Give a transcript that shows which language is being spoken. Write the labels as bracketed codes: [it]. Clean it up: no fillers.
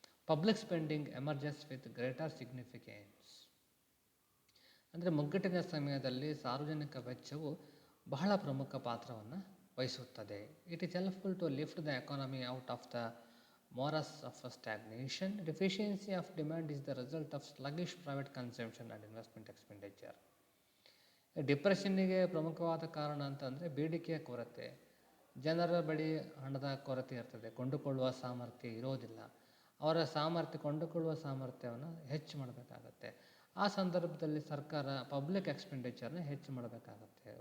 [en] Public spending emerges with greater significance. [kn] ಅಂದರೆ ಮುಗ್ಗಟ್ಟಿನ ಸಮಯದಲ್ಲಿ ಸಾರ್ವಜನಿಕ ವೆಚ್ಚವು ಬಹಳ ಪ್ರಮುಖ ಪಾತ್ರವನ್ನು ವಹಿಸುತ್ತದೆ. [en] It is helpful to lift the economy out of the morass of stagnation. Deficiency of demand is the result of sluggish private consumption and investment expenditure. [kn] ಡಿಪ್ರೆಷನ್ನಿಗೆ ಪ್ರಮುಖವಾದ ಕಾರಣ ಅಂತಂದರೆ ಬೇಡಿಕೆಯ ಕೊರತೆ. ಜನರ ಬಳಿ ಹಣದ ಕೊರತೆ ಇರ್ತದೆ, ಕೊಂಡುಕೊಳ್ಳುವ ಸಾಮರ್ಥ್ಯ ಇರೋದಿಲ್ಲ. ಅವರ ಕೊಂಡುಕೊಳ್ಳುವ ಸಾಮರ್ಥ್ಯವನ್ನು ಹೆಚ್ಚು ಮಾಡಬೇಕಾಗತ್ತೆ. ಆ ಸಂದರ್ಭದಲ್ಲಿ ಸರ್ಕಾರ ಪಬ್ಲಿಕ್ ಎಕ್ಸ್ಪೆಂಡಿಚರ್ನ ಹೆಚ್ಚು ಮಾಡಬೇಕಾಗತ್ತೆ.